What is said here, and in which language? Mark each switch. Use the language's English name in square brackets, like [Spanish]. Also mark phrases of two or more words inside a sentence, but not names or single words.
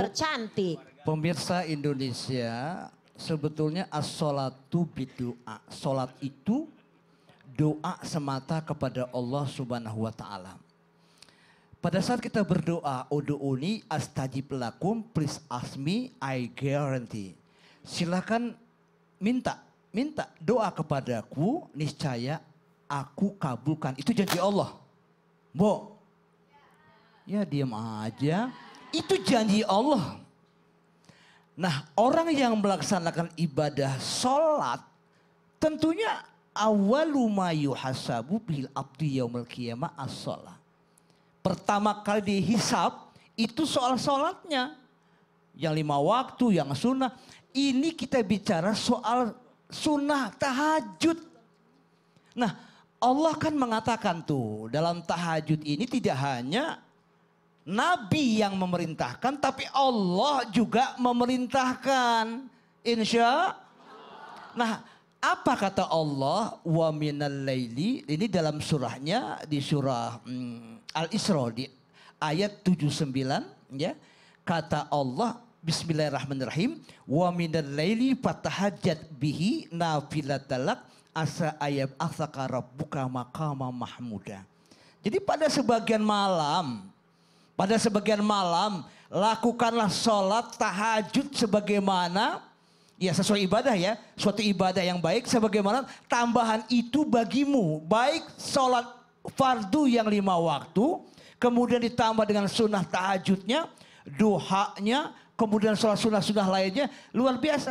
[Indonesian] tercantik. pemirsa Indonesia, sebetulnya [Arabic] الصلاة بالدعاء. [Indonesian] Sholat itu doa semata kepada Allah [Arabic] سبحانه وتعالى. [Indonesian] Pada saat kita berdoa, [Arabic] ادعوني أستجب لكم, [English] please ask me, I guarantee. [Indonesian] Silakan minta doa kepadaku, niscaya aku kabulkan. Itu janji Allah. Bo, ya diam aja. Itu janji Allah. Nah, orang yang melaksanakan ibadah sholat, tentunya [Arabic] أول ما يحاسب بالعبد يوم القيامة الصلاة. [Indonesian] Pertama kali dihisab itu soal sholatnya. Yang 5 waktu, yang sunnah. Ini kita bicara soal sunnah tahajud. Nah, Allah kan mengatakan tuh dalam tahajud ini tidak hanya Nabi yang memerintahkan, tapi Allah juga memerintahkan. Insya. Nah, apa kata Allah? [Arabic] ومن الليل. [Indonesian] Ini dalam surahnya di surah Al-Isra di ayat 79 ya. Kata Allah Bismillahirrahmanirrahim. [Arabic] ومن الليل فتهجد به نافلة لك عسى أن يبعثك ربك مقاما محمودا. [Indonesian] Jadi pada sebagian malam lakukanlah sholat tahajud sebagaimana ya sesuai ibadah ya, suatu ibadah yang baik sebagaimana tambahan itu bagimu, baik sholat fardu yang 5 waktu, kemudian ditambah dengan sunnah tahajudnya, duhanya, kemudian sholat sunnah-sunnah lainnya, luar biasa.